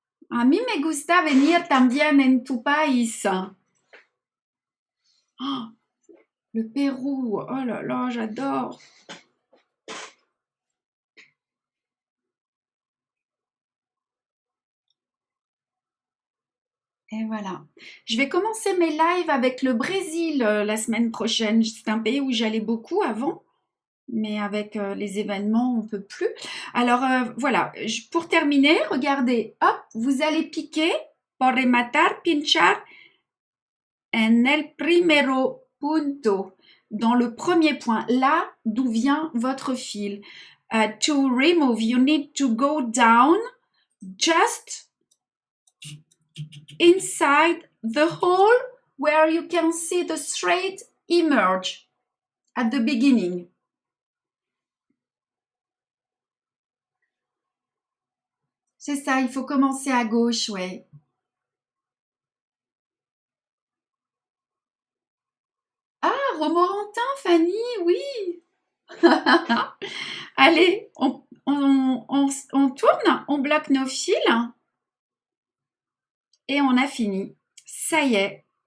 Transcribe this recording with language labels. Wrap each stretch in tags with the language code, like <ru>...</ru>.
<es>A mí me gusta venir también en tu país.</es> <fr>Oh, le Pérou, oh là là, j'adore. Et voilà. Je vais commencer mes lives avec le Brésil la semaine prochaine. C'est un pays où j'allais beaucoup avant, mais avec les événements, on peut plus. Alors voilà, pour terminer, regardez, hop, vous allez piquer pour</fr> <es>rematar, pinchar en el primero punto,</es> <fr>dans le premier point, là d'où vient votre fil.</fr> <en>To remove, you need to go down just inside the hole where you can see the thread emerge at the beginning.</en> <fr>C'est ça, il faut commencer à gauche, ouais. Ah, Romorantin, Fanny, oui. Allez, on tourne, on bloque nos fils et on a fini. Ça y est.</fr>